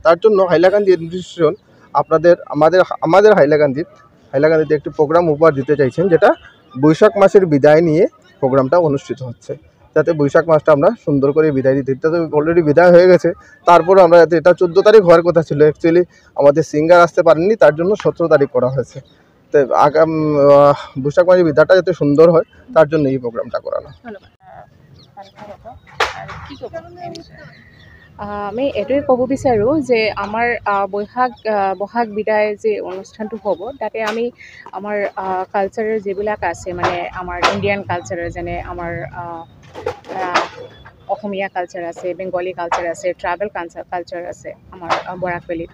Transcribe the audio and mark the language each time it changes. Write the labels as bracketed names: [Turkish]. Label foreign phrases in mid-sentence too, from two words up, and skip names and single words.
[Bangla] তার জন্য হাইলাকান্দি অ্যাডমিনিস্ট্রেশন আমাদের হাইলাকান্দিতে একটি প্রোগ্রাম উপহার দিতে চাইছেন, যেটা বৈশাখ মাসের বিদায় নিয়ে প্রোগ্রামটা অনুষ্ঠিত হচ্ছে, যাতে বৈশাখ মাসটা আমরা সুন্দর করে বিদায় দিতে। এটা তো অলরেডি বিদায় হয়ে গেছে, তারপরে আমরা যাতে এটা 14 তারিখ হওয়ার কথা ছিল, অ্যাকচুয়ালি আমাদের সিঙ্গার আসতে পারেননি, তার জন্য 17 তারিখ করা হয়েছে। তো বৈশাখ মাসের বিদায়টা যাতে সুন্দর হয় তার জন্য এই প্রোগ্রামটা করানো। [Assamese] আমি এইটোৱে ক'ব বিচাৰোঁ যে আমাৰ বহাগ বিদায় যে অনুষ্ঠানটো হ'ব, তাতে আমি আমাৰ কালচাৰেল যিবিলাক আছে, মানে আমাৰ [English] Indian cultural, [Assamese] যেনে আমাৰ অসমীয়া কালচাৰ আছে, [English] Bengali culture [Assamese] আছে, [English] tribal culture [Assamese] আছে আমাৰ বৰাক ভেলীত।